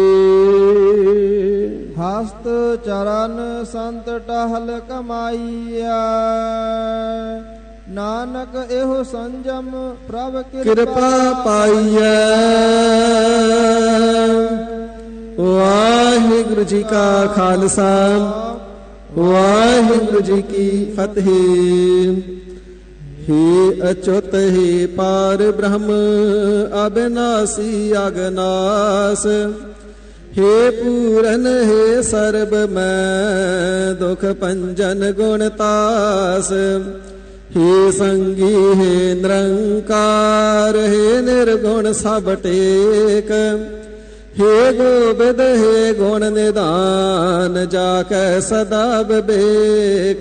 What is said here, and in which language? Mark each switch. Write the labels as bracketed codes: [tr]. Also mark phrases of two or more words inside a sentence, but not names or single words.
[pa] ਹਸਤ ਚਰਨ ਸੰਤ ਟਹਲ ਕਮਾਈਆ, ਨਾਨਕ ਇਹੋ ਸੰਜਮ ਪ੍ਰਭ ਕਿਰਪਾ ਪਾਈਐ। ਵਾਹਿਗੁਰੂ ਜੀ ਕਾ ਖਾਲਸਾ, ਵਾਹਿਗੁਰੂ ਜੀ ਕੀ ਫਤਿਹ। [hi] हे अच्युत हे पार ब्रह्म अविनाशी अगनास, हे पूरन हे सर्ब मैं दुख पंजन गुणतास, हे संगी हे निरंकार, हे निर्गुण सब टेक, हे गोबिंद हे गुण निधान, जाकै सदा विवेक।